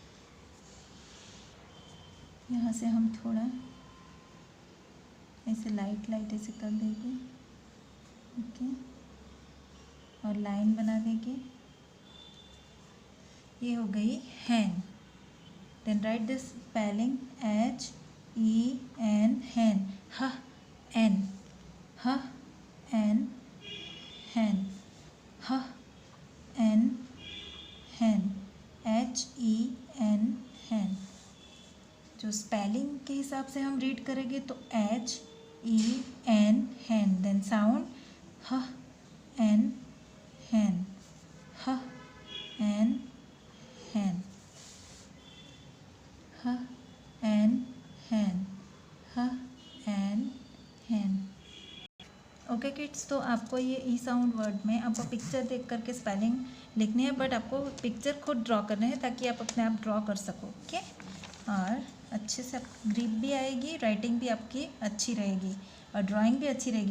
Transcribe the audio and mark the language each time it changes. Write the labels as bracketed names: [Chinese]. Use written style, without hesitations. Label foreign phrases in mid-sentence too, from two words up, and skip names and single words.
[Hindi] यहाँ से हम थोड़ा ऐसे लाइट लाइट ऐसे कर देंगे। ओके, और लाइन बना देंगे। ये हो गई हैन। [English] then write this spelling HEN hen, h en, h en hen, h en hen, HEN hen. [Hindi] जो स्पेलिंग के हिसाब से हम रीड करेंगे तो HEN हैन, [English] then sound [Hindi] ह एन हैन, ह एन हैन, ह एन हैन, ह एन हैन। [English] okay kids, [Hindi] तो आपको ये [English] e sound word [Hindi] में आपको पिक्चर देख करके स्पेलिंग लिखनी है, बट आपको पिक्चर खुद ड्रॉ करना है ताकि आप अपने आप ड्रॉ कर सको। ओके, और अच्छे से ग्रिप भी आएगी, राइटिंग भी आपकी अच्छी रहेगी और ड्राइंग भी अच्छी रहेगी।